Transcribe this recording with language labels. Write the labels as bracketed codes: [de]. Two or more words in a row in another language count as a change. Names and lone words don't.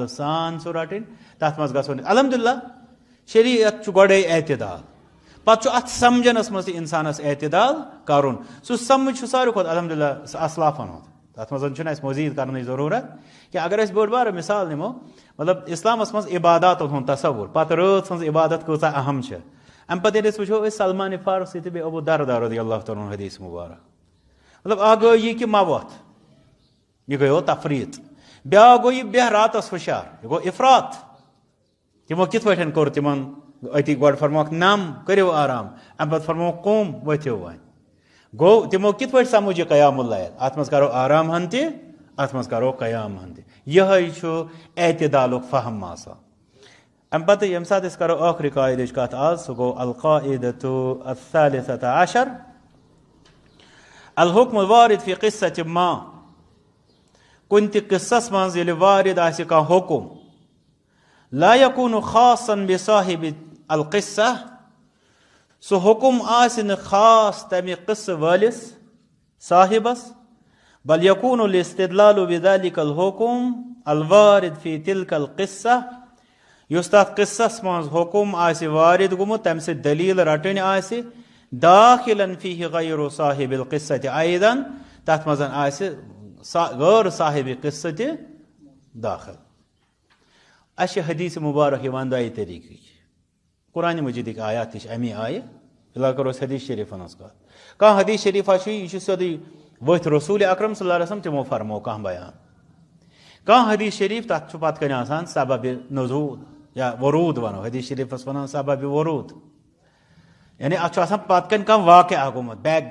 [ks] سان سُہ رٹٕنۍ تتھ منٛز گژھو نہٕ الحمدللہ شریعت چھُ گۄڈے اعتدال پتہٕ چھُ اتھ سمجھنس منٛز تہِ انسانس اعتدال کرُن سُہ سمجھ چھُ ساروی کھۄتہٕ الحمدللہ اسلافن ہُنٛد تتھ منٛز چھُنہٕ اسہِ مزیٖد کرنٕچ ضروٗرت کینٛہہ اگر أسۍ بٔڑ بارٕ مثال نِمو مطلب اسلامس منٛز عباداتن ہُنٛد تصوُر پتہٕ رٲژ ہٕنٛز عبادت کۭژاہ اہم چھِ امہِ پتہٕ ییٚلہِ أسۍ وٕچھو أسۍ سلمان فارسی تہٕ بیٚیہِ ابوٗ درداء [ar] رضی اللہ تعالیٰ عنہ [ks] حدیث مبارک مطلب اکھ گوٚو یہِ کہِ مہ وۄتھ یہِ گٔیو تفریٖط بیٛاکھ گوٚو یہِ بیٚہہ راتس ہُشار یہِ گوٚو افراط تِمو کِتھ پٲٹھۍ کوٚر تِمن أتی گۄڈٕ فرموکھ نم کٔرِو آرام امہِ پتہٕ فرموکھ قوم ؤتھِو وۄنۍ گوٚو تِمو کِتھ پٲٹھۍ سمجھ یہِ [ar] قیام اللیل [ks] اتھ منٛز کرو آرام ہن تہِ اتھ منٛز کرو قیام ہن تہِ یِہوٚے چھُ اعتدالُک فہم آسان امہِ پتہٕ ییٚمہِ ساتہٕ أسۍ کرو ٲخری قاعدٕچ کتھ آز سُہ گوٚو [ar] القاعدة الثالثة عشر الحکم الوارد فی قصة ما [ks] کُنہِ تہِ قصس منٛز ییٚلہِ وارد آسہِ کانٛہہ حُکم [ar] لا یکوٗن خاصا بصاحب القصة [ks] سُہ حُکم آسہِ نہٕ خاص تمہِ قصہٕ وٲلِس صاحبس [ar] بل یکوٗن الاستدلال بذلك الحکم الوارد فی تلك القصة [ks] یُس تتھ قصس منٛز حُکم آسہِ وارد گوٚمُت تمہِ سۭتۍ دلیٖل رٹٕنۍ آسہِ [ar] داخلا فیہ غیر صاحب القصة ایضا [ks] تتھ منٛز آسہِ غٲر صاحب قصہٕ تہِ داخل اش حدیث مبارک یوان دۄیہِ طریٖقٕکۍ قرآنِ مجیٖدٕکۍ آیات تہِ چھِ امی آیہِ فی الحال کرو أسۍ حدیث شریٖفن ہٕنٛز کتھ کانٛہہ حدیث شریٖفا چھُ یہِ چھُ سیوٚدُے ؤتھۍ رسوٗلِ اکرم [ar] صلی اللہ علیہ وسلم [ks] تِمو فرمو کانٛہہ بیان کانٛہہ حدیث شریٖف تتھ چھُ پتہٕ کنۍ آسان سببِ نزول یا وروٗد ونو حدیث شریٖفس ونان سببِ وروٗد یعنی اتھ چھُ آسان پتہٕ کنۍ کانٛہہ واقعہ گوٚمُت بیک